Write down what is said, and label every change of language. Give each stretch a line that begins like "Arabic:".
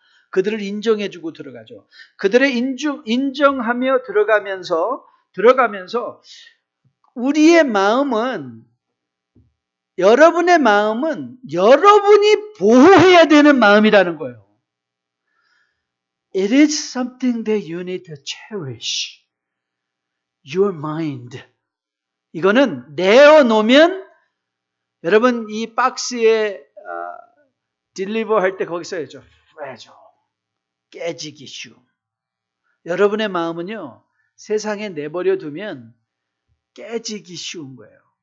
Korean: 그들을 인정해주고 들어가죠. 그들의 인정하며 들어가면서 우리의 마음은 여러분의 마음은 여러분이 보호해야 되는 마음이라는 거예요.
English: It is something that you need to cherish. Your mind.
Korean: 이거는 내어놓으면 여러분 이 박스에 딜리버 할 때 거기 써야죠. fragile. 깨지기 쉬움. 여러분의 마음은요. 세상에 내버려 두면 깨지기 쉬운 거예요.